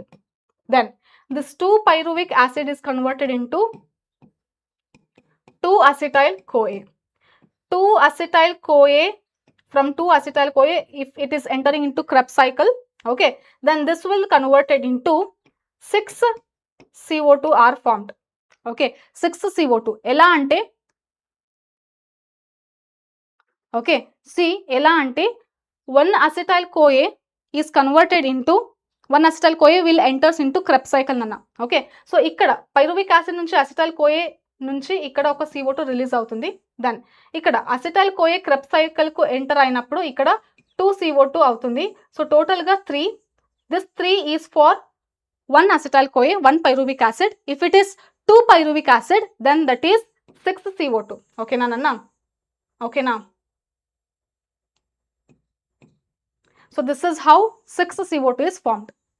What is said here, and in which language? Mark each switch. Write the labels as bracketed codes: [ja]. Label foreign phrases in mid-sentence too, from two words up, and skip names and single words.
[en] Then this 2-pyruvic acid is converted into 2-acetyl-CoA. 2-acetyl-CoA, from 2-acetyl-CoA, if it is entering into Krebs cycle, okay, then this will converted into 6 CO2 are formed. Okay, 6 CO2. [te] ఎలా అంటే, [en] okay, see, [te] ఎలా అంటే [en] 1-acetyl-CoA is converted into 1-acetyl-CoA will enters into Krebs cycle nana. Okay, so [te] ఇక్కడ [en] pyruvic acid [te] నుంచి acetyl-CoA నుంచి ఇక్కడ ఒక CO2 రిలీజ్ అవుతుంది. దెన్ ఇక్కడ [en] acetyl-CoA Krebs cycle [te] కు ఎంటర్ అయినప్పుడు ఇక్కడ 2 CO2 అవుతుంది. [en] so total [te] గా 3. [en] This 3 is for 1-acetyl-CoA, 1 pyruvic acid. If it is 2 pyruvic acid, then that is 6 CO2. Okay na nanna? Okay na? So this is how 6 CO2 is formed.